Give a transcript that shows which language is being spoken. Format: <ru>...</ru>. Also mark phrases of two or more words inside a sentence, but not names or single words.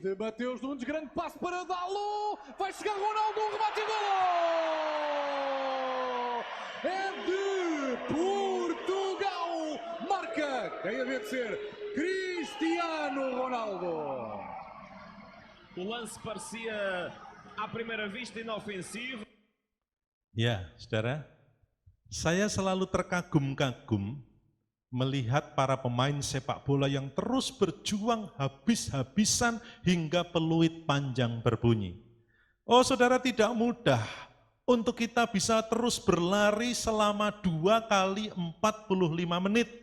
<pt>De Mateus Nunes, grande passe para Dalot. Vai chegar Ronaldo, um remate e golo! É de Portugal. Marca, quem havia de ser? Cristiano Ronaldo. O lance parecia, à primeira vista, inofensivo.</pt> <id>Ya, saudara, saya selalu terkagum-kagum melihat para pemain sepak bola yang terus berjuang habis-habisan hingga peluit panjang berbunyi. Oh saudara, tidak mudah untuk kita bisa terus berlari selama 2 kali 45 menit.</id>